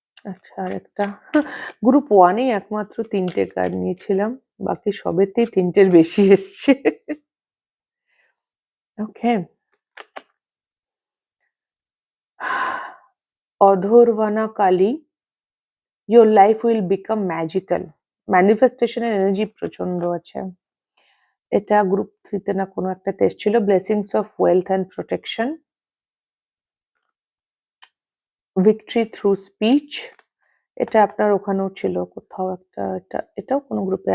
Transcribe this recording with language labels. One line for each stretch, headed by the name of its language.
Bangla: আচ্ছা, আরেকটা গ্রুপ 1 এই একমাত্র 3টে কার্ড নিয়েছিলাম, বাকি সবেতেই 3টের বেশি এসছে।
English: Okay, অধর্বানা কালী, your life will become magical.
Bangla: ম্যানিফেস্টেশনের energy প্রচন্ড আছে। এটা গ্রুপ 3 তে না কোনো একটাতে এসেছিল।
English: blessings of wealth and protection, victory through speech,
Bangla: এটা আপনার ওখানেও ছিল কোথাও একটা, এটাও কোনো গ্রুপে।